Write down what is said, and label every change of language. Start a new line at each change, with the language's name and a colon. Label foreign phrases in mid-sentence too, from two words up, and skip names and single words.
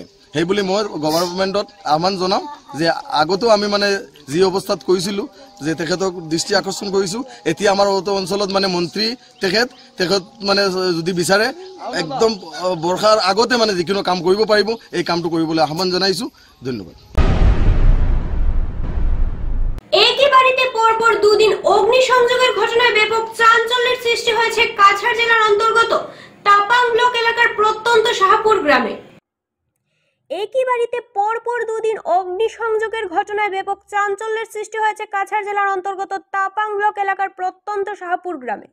Assamese: সেইবুলি মই গভৰ্ণমেণ্টত আহ্বান জনাম যে আগতো আমি মানে যি অৱস্থাত কৈছিলোঁ যে তেখেতক দৃষ্টি আকৰ্ষণ কৰিছোঁ। এতিয়া আমাৰ অঞ্চলত মানে মন্ত্ৰী তেখেত মানে যদি বিচাৰে একদম বৰ্ষাৰ আগতে মানে যিকোনো কাম কৰিব পাৰিব, এই কামটো কৰিবলৈ আহ্বান জনাইছোঁ। ধন্যবাদ।
Bangla: একই বাড়িতে পরপর দুদিন অগ্নিসংযোগের ঘটনায় ব্যাপক চাঞ্চল্যের সৃষ্টি হয়েছে কাছাড় জেলার অন্তর্গত তাপাং ব্লক এলাকার প্রত্যন্ত শাহপুর গ্রামে। একই বাড়িতে পরপর দুদিন অগ্নিসংযোগের ঘটনায় ব্যাপক চাঞ্চল্যের সৃষ্টি হয়েছে কাছাড় জেলার অন্তর্গত তাপাং ব্লক এলাকার প্রত্যন্ত শাহপুর গ্রামে।